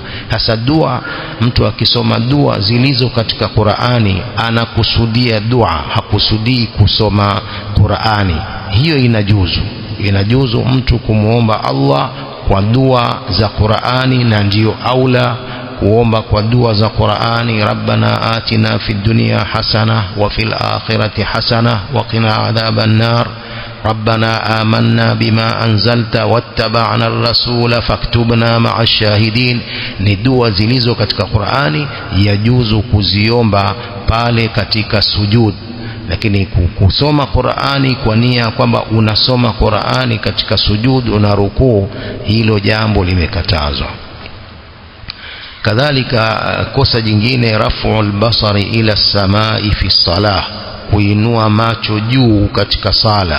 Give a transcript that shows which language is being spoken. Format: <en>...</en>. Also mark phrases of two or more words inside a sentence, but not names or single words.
<sw>Hasa dua, mtu akisoma dua zilizo katika Qur'ani anakusudia dua, hakusudii kusoma Qur'ani. Hiyo inajuzu mtu kumuomba Allah kwa dua za Qur'ani, na ndio aula kuomba kwa dua za Qur'ani:</sw> <ar>ربنا آتنا في الدنيا حسنة وفي الآخرة حسنة وقنا عذاب النار ربنا آمنا بما أنزلت واتبعنا الرسول فاكتبنا مع الشاهدين.</ar> <sw>Ni dua zilizo katika Qur'ani, yajuzu kuziomba pale katika sujud. Lakini kusoma Qur'ani kwa nia kwamba unasoma Qur'ani katika sujud na rukuu, hilo jambo limekatazwa. Kadhalika kosa jingine,</sw> <ar>رفع البصر إلى السماء في الصلاة,</ar> <sw>kuinua macho juu katika sala.</sw>